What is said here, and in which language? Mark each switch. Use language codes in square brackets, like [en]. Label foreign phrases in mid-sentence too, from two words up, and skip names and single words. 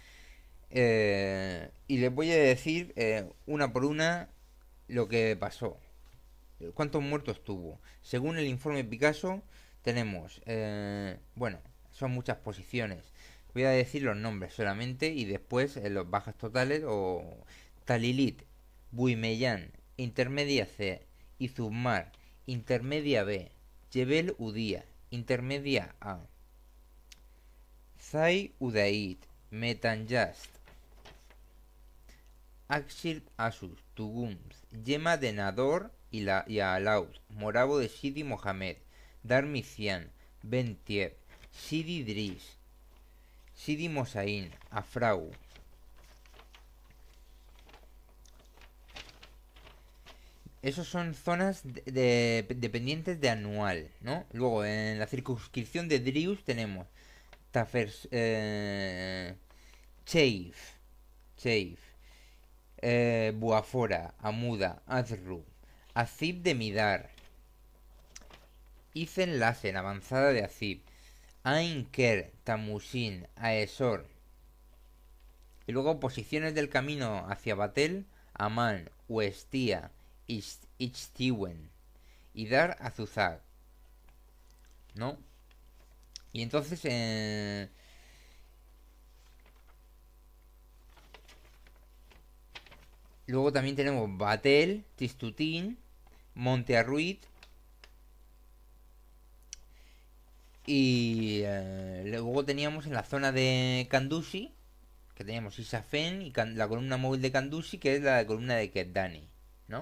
[es] Y les voy a decir una por una lo que pasó. ¿Cuántos muertos tuvo? Según el informe Picasso, tenemos, bueno, son muchas posiciones. Voy a decir los nombres solamente y después los bajas totales o Talilit, Buimeyán, Intermedia C, Izumar, Intermedia B, Jebel Udía, Intermedia A, Zai Udaid, Metanjast, Akshirt Asus, Tugums, Yema de Nador y Alaud, Morabo de Sidi Mohamed, Darmician, Bentieb, Sidi Dris, Sidi Mosaín, Afrau. Esos son zonas dependientes de anual, ¿no? Luego, en la circunscripción de Drius tenemos Tafers, Cheif, Cheif, Buafora, Amuda, Azru, Azib de Midar, Izen Lassen, avanzada de Azib, Ain Ker, Tamusin, Aesor. Y luego posiciones del camino hacia Batel, Amán, Uestía, Ichtiwen y Dar Azuzag, ¿no? Y entonces, luego también tenemos Batel, Tistutín, Monte Arruit y luego teníamos en la zona de Kandushi, que teníamos Isafen y la columna móvil de Kandushi, que es la columna de Keddani, ¿no?